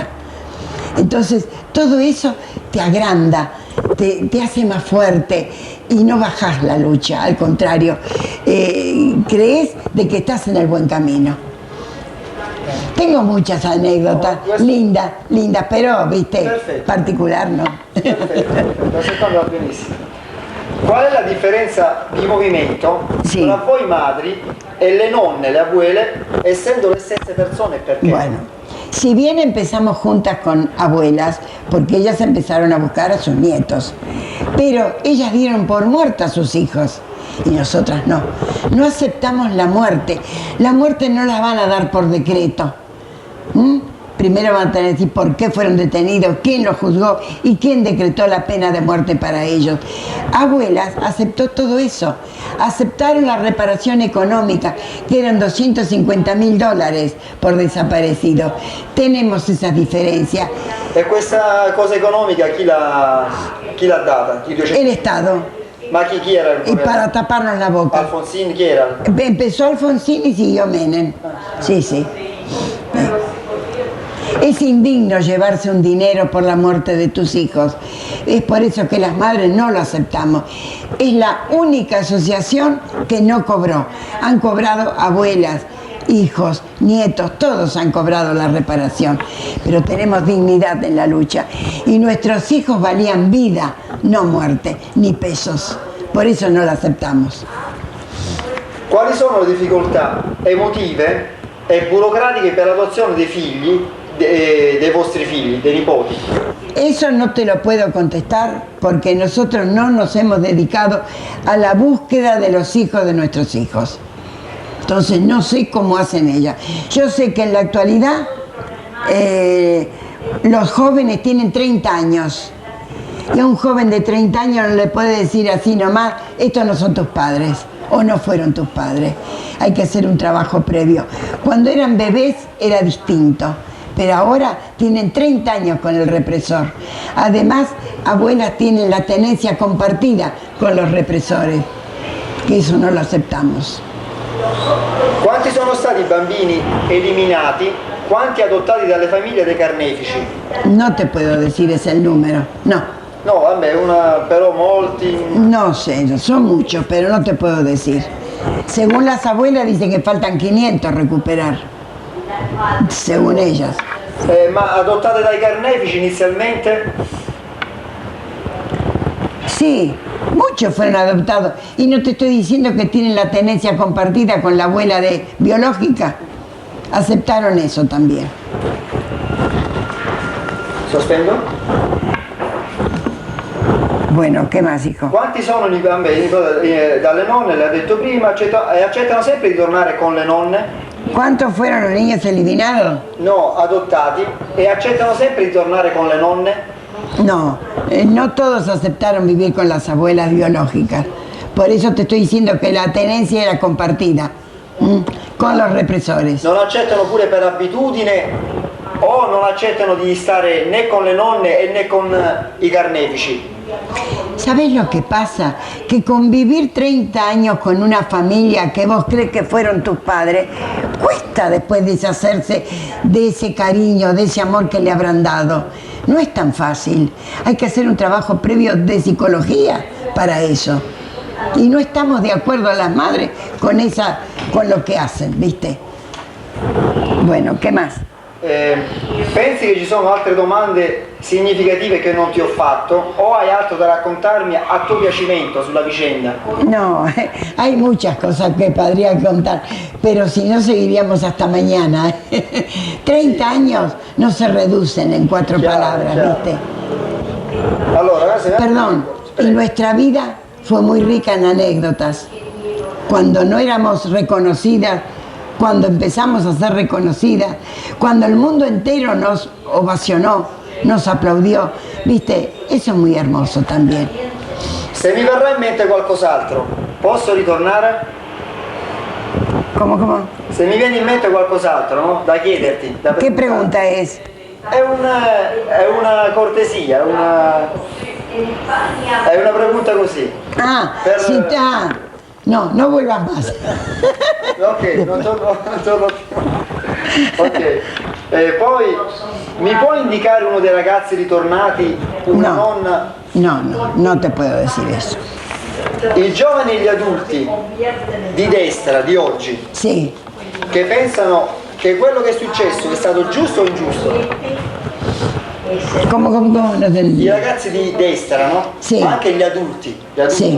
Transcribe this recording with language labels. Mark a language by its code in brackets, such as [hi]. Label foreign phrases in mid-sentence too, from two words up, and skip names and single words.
[es] Entonces todo eso te agranda, te hace más fuerte y no bajás la lucha, al contrario, crees de que estás en el buen camino. Tengo muchas anécdotas, lindas, pero, viste, [it] Perfetto. [es] particular no. [it] Perfetto, la seconda va benissimo. Qual è la differenza di movimento Sì. tra voi madri e le nonne, le abuele, essendo le stesse persone? Perché? [es] Bueno, si bien empezamos juntas con abuelas, porque ellas empezaron a buscar a sus nietos, pero ellas dieron por muerta a sus hijos y nosotras no. No aceptamos la muerte. La muerte no la van a dar por decreto. Primero van a tener que decir por qué fueron detenidos, quién los juzgó y quién decretó la pena de muerte para ellos. Abuelas aceptó todo eso, aceptaron la reparación económica, que eran $250.000 por desaparecidos. Tenemos esas diferencias. [it] E questa cosa economica chi l'ha data? [es] El Estado, [it] Ma chi era il [es] y [it] governo? [es] para taparnos la boca. [it] Alfonsín, chi era? [es] Empezó Alfonsín y siguió Menem. Sí, sí. Es indigno llevarse un dinero por la muerte de tus hijos. Es por eso que las madres no lo aceptamos. Es la única asociación que no cobró. Han cobrado abuelas, hijos, nietos, todos han cobrado la reparación. Pero tenemos dignidad en la lucha. Y nuestros hijos valían vida no muerte, ni pesos. Por eso no la aceptamos. [it] Quali sono le difficoltà emotive e burocratiche per l'adozione dei figli, dei vostri figli, dei nipoti? [es] Eso no te lo puedo contestar porque nosotros no nos hemos dedicado a la búsqueda de los hijos de nuestros hijos. Entonces no sé cómo hacen ellas. Yo sé que en la actualidad los jóvenes tienen 30 años. Y a un joven de 30 años no le puede decir así nomás, estos no son tus padres o no fueron tus padres. Hay que hacer un trabajo previo. Cuando eran bebés era distinto, pero ahora tienen 30 años con el represor. Además, abuelas tienen la tenencia compartida con los represores, que eso no lo aceptamos. [it] Quanti sono stati i bambini eliminati, quanti adottati dalle famiglie dei carnefici? [es] No te puedo decir ese el número, no. [it] No, vabbè, però molti... [es] No sé, son muchos, pero no te puedo decir. Según las abuelas dicen que faltan 500 recuperar, según ellas. [it] Ma adottate dai carnefici inizialmente? [es] Sí, muchos fueron adoptados. Y no te estoy diciendo que tienen la tenencia compartida con la abuela biológica. Aceptaron eso también. [it] Sospendo? [es] Bueno, ¿qué más, hijo? [it] Quanti sono i bambini dalle nonne, l'ha detto prima, e accettano sempre di tornare con le nonne? [es] ¿Cuántos fueron los niños eliminados? [it] No, adottati, e accettano sempre di tornare con le nonne? [es] No, no todos aceptaron vivir con las abuelas biológicas. Por eso te estoy diciendo que la tenencia era compartida con los represores. [it] Non accettano pure per abitudine o non accettano di stare né con le nonne né con i carnefici? [es] ¿Sabés lo que pasa? Que convivir 30 años con una familia que vos crees que fueron tus padres, cuesta después deshacerse de ese cariño, de ese amor que le habrán dado. No es tan fácil. Hay que hacer un trabajo previo de psicología para eso. Y no estamos de acuerdo las madres con lo que hacen, ¿viste? Bueno, ¿qué más? [it] Pensi che ci sono altre domande significative che non ti ho fatto o hai altro da raccontarmi a tuo piacimento sulla vicenda? [es] No, hay muchas cosas que podría contar, pero si no seguiríamos hasta mañana. 30 años no se reducen en 4 palabras, ¿viste? [it] Allora, [es] Perdón, y nuestra vida fue muy rica en anécdotas. Cuando no éramos reconocidas, cuando empezamos a ser reconocidas, cuando el mundo entero nos ovacionó, nos aplaudió, viste, eso es muy hermoso también. [it] Se mi verrà in mente qualcos'altro, posso ritornare? [es] ¿Cómo? [it] Se mi viene in mente qualcos'altro, no? Da chiederti. [es] ¿Qué pregunta es? [it] È una cortesia, è una pregunta così. [es] Ah, sí está. No, no vuelvas más. [it] Ok, non torno più. Ok. Poi mi puoi indicare uno dei ragazzi ritornati, una nonna? [es] No te puedo decir eso. [it] I giovani e gli adulti di destra di oggi, sì, che pensano che quello che è successo è stato giusto o ingiusto? [es] ¿Cómo? No [it] I ragazzi di destra, no? Sì. Ma anche gli adulti Sì.